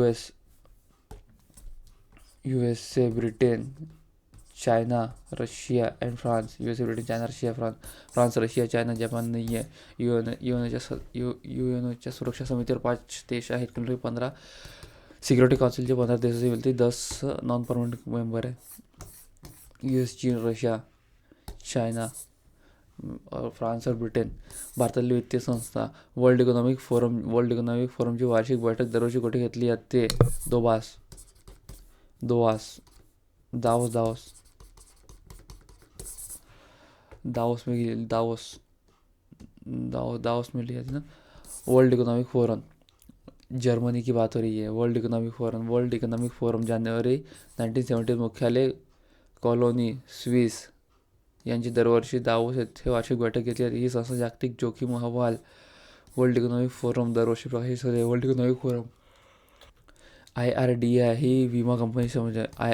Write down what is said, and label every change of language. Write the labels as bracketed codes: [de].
[mr] USA, Britain, China, Russia and France. USA, Britain, China, Russia, France, Russia, China, Japan नाही आहे. UNOच्या सुरक्षा समितीवर 5 देश आहेत. [hi] कुल 15. [mr] सिक्युरिटी काउन्सिलचे 15 देशाचे मिळते 10 नॉन परमनंट मेंबर आहे. [hi] US, चीन, रशिया, चायना, फ्रान्स और ब्रिटन. [mr] भारतातील वित्तीय संस्था. वर्ल्ड इकॉनॉमिक फोरमची वार्षिक बैठक दरवर्षी कुठे घेतली जाते? [hi] दावोस में ली जाती ना. वर्ल्ड इकोनॉमिक फोरम जर्मनी की बात हो रही है. वर्ल्ड इकोनॉमिक फोरम जनवरी 1970. [mr] मुख्यालय कॉलोनी, स्विस यांची दरवर्षी दावोस येथे वार्षिक बैठक घेतली जाते. ही संस्था जागतिक जोखीम अहवाल वर्ल्ड इकॉनॉमिक फोरम दरवर्षी प्रकाशित होते. World economic forum. IRDA ही विमा कंपनी समजा.